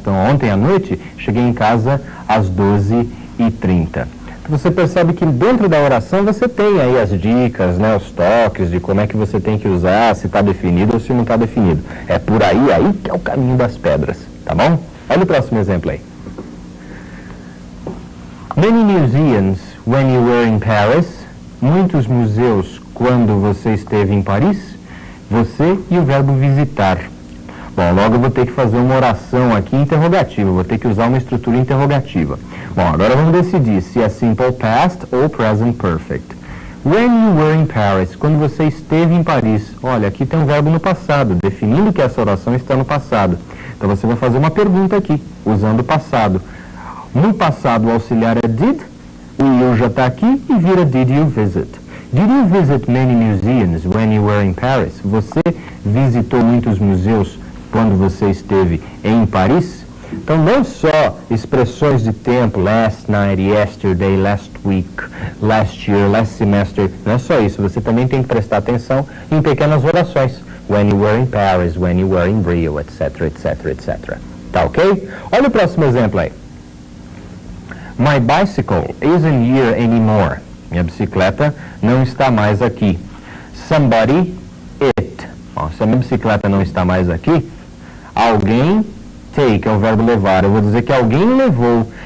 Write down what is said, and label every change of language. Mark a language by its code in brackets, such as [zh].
[pt] Então, ontem à noite, cheguei em casa às 12h30. Você percebe que dentro da oração você tem aí as dicas, né, os toques de como é que você tem que usar, se está definido ou se não está definido. É por aí que é o caminho das pedras, tá bom? Olha o próximo exemplo aí. [en] Many museums when you were in Paris. [pt] Muitos museus quando você esteve em Paris. Você e o verbo visitar. Bom, logo eu vou ter que fazer uma oração aqui interrogativa, vou ter que usar uma estrutura interrogativa. Bom, agora vamos decidir se é simple past ou present perfect. [en] When you were in Paris, [pt] quando você esteve em Paris. Olha, aqui tem um verbo no passado, definindo que essa oração está no passado. Então você vai fazer uma pergunta aqui, usando o passado. No passado o auxiliar é did, o you já está aqui e vira [en] did you visit. Did you visit many museums when you were in Paris? [pt] Você visitou muitos museus quando você esteve em Paris? Então, não só expressões de tempo, [en] last night, yesterday, last week, last year, last semester, [pt] não é só isso, você também tem que prestar atenção em pequenas orações. [en] When you were in Paris, when you were in Rio, etc, etc, etc. [pt] Tá ok? Olha o próximo exemplo aí. [en] My bicycle isn't here anymore. [pt] Minha bicicleta não está mais aqui. [en] Somebody, it. [pt] Bom, se a minha bicicleta não está mais aqui, alguém, take é o verbo levar. Eu vou dizer que alguém levou.